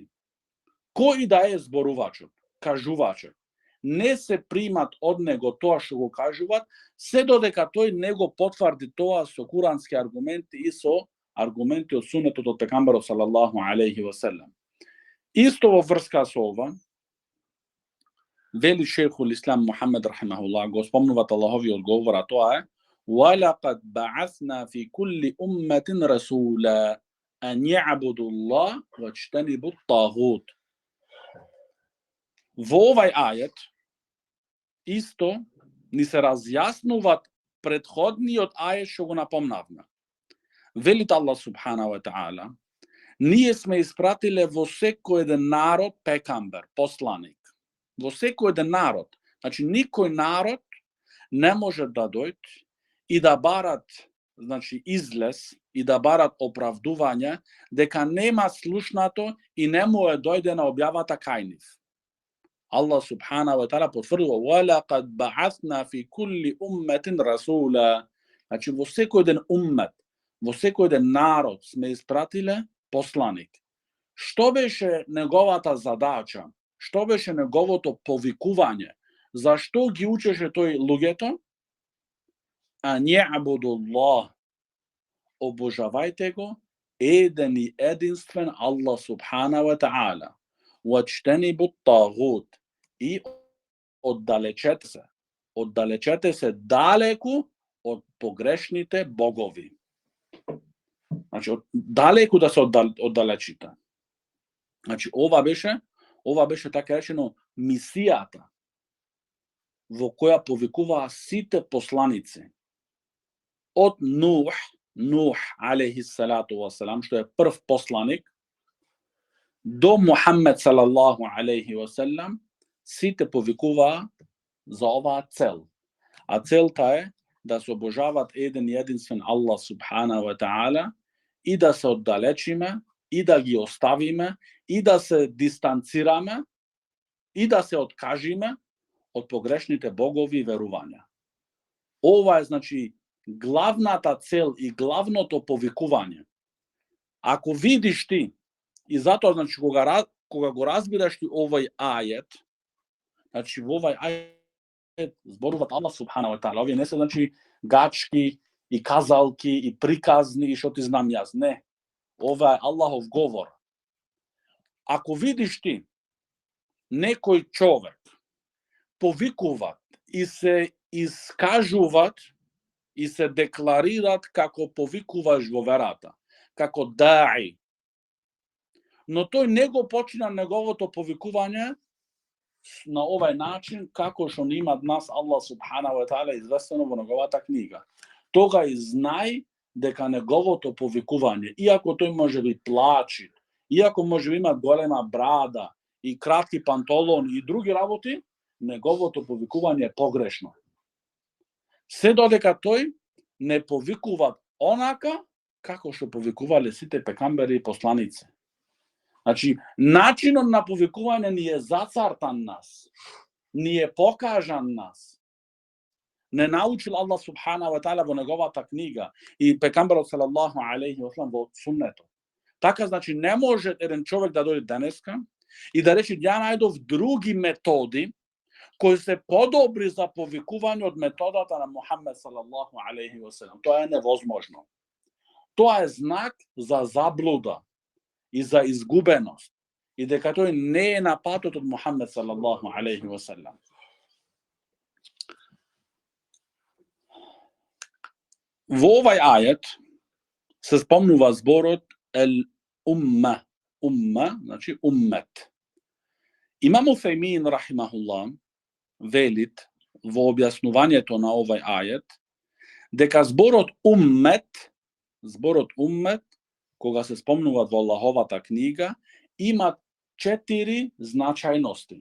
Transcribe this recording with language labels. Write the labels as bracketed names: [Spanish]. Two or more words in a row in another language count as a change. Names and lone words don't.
[Macedonian] Кој да е зборувачот, кажувачот, не се примат од него тоа што го кажуваат, се додека тој не го потврди тоа со курански аргументи и со аргументи од сунетот од пекамбарот [Arabic] صلى الله عليه وسلم. [Macedonian] Исто во врска со ова, вели шејхул Ислам Мухамед рахимахуллах, го спомнуваат Аллаховиот говор, а тоа е: [Arabic] وَلَقَدْ بَعَثْنَا فِي كُلِّ أُمَّةٍ رَسُولًا أَنْ يَعْبُدُوا اللَّهَ وَاجْتَنِبُوا الطَّاغُوتَ. [Macedonian] Во овај ајет исто ни се разјаснуваат претходниот ајет што го напомнавме. Велит Аллах [Arabic] سبحانه وتعالى: [Macedonian] ние сме испратиле во секој еден народ пекамбер, посланик. Во секој еден народ. Значи, никој народ не може да дојде и да барат, значи, излез и да барат оправдување дека нема слушнато и не му е дојдена објавата кај нив. Аллах [Arabic] سبحانه وتعالى [Macedonian] потврдува: [Arabic] وَلَقَدْ بَعَثْنَا فِي كُلِّ أُمَّةٍ رَسُولًا. [Macedonian] Значи, во секој еден уммет, во секој еден народ сме испратиле посланик. Што беше неговата задача? Што беше неговото повикување? Зашто ги учеше тој луѓето? [Arabic] أن يعبدوا الله. [Macedonian] Обожавајте го еден и единствен Аллах [Arabic] سبحانه وتعالى. واجتنبوا الطاغوت. [Macedonian] И оддалечете се далеку од погрешните богови. Значи, далеку да се оддалечите. Значи, ова беше така речено мисијата во која повикуваа сите посланици. Од Нух [Arabic] عليه الصلاة والسلام, [Macedonian] што е прв посланик, до Мухаммед [Arabic] صلى الله عليه وسلم, [Macedonian] сите повикуваа за оваа цел. А целта е да се обожават еден и единствен Аллах [Arabic] سبحانه وتعالى [Macedonian] и да се оддалечиме и да ги оставиме и да се дистанцираме и да се откажиме од погрешните богови верувања. Ова е, значи, главната цел и главното повикување. Ако видиш ти, и затоа, значи, кога го разбираш ти овој ајет, значи, во овој ајет зборуваат Аллах [Arabic] سبحانه وتعالى. [Macedonian] Овие не се, значи, гачки и казалки и приказни и што ти знам јас. Не. Ова е Аллахов говор. Ако видиш ти некој човек повикуваат и се искажуваат и се декларираат како повикуваш во верата, како даи, но тој не го почина неговото повикување на овај начин како што ни има нас Аллах [Arabic] سبحانه وتعالى [Macedonian] известено во неговата книга. Тога и знај дека неговото повикување, иако тој може би плачи, Иако може имат голема брада и кратки панталон и други работи, неговото повикување е погрешно. Се додека тој не повикува онака како што повикувале сите пекамбери и посланици. Значи, начинот на повикување ни е зацартан нас, ни е покажан нас. Не научил Аллах [Arabic] سبحانه وتعالى [Macedonian] во неговата книга и пекамберот [Arabic] صلى الله عليه وسلم [Macedonian] во суннето. Така, значи, не може еден човек да дојде денеска и да рече ја најдов други методи кои се подобри за повикување од методата на Мухамед [Arabic] صلى الله عليه وسلم. [Macedonian] Тоа е невозможно. Тоа е знак за заблуда и за изгубеност и дека тој не е на патот од Мухамед [Arabic] صلى الله عليه وسلم. [Macedonian] Во овај ајет се спомнува зборот умма, значи уммет. Имам Уфеймин рахимахуллах велит во објаснувањето на овај ајет дека зборот уммет, кога се спомнува во Аллаховата книга, има 4 значајности.